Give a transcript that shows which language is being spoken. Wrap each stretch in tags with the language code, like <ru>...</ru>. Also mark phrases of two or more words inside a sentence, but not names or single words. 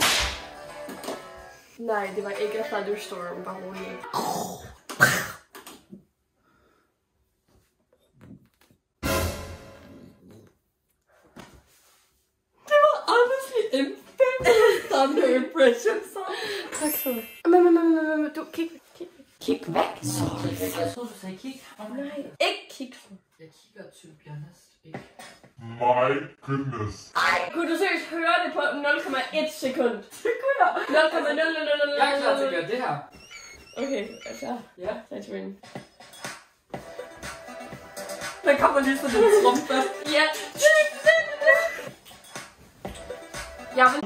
<en>Fabulous.</en> <da>Nej, det var ikke Thunderstorm, bare roligt. Det var honestly en</da> <en>thunder impression,</en> <da>så. Tak så meget. Du, kig. Kig væk. Sorry. Jeg troede, du sagde kig. Nej, ikke kig. Jeg kigger</da> <en>to be honest</en> <da>ikke.</da> <en>My goodness.</en> <da>Ej, kunne du seriøst høre det på 0,1 sekund? Det kunne jeg. 0,000. Jeg er klar til at gøre det her. Okay, er du klar? Ja. Tag til min. Der kommer lige sådan en trumpe. Ja. Jeg vil</da>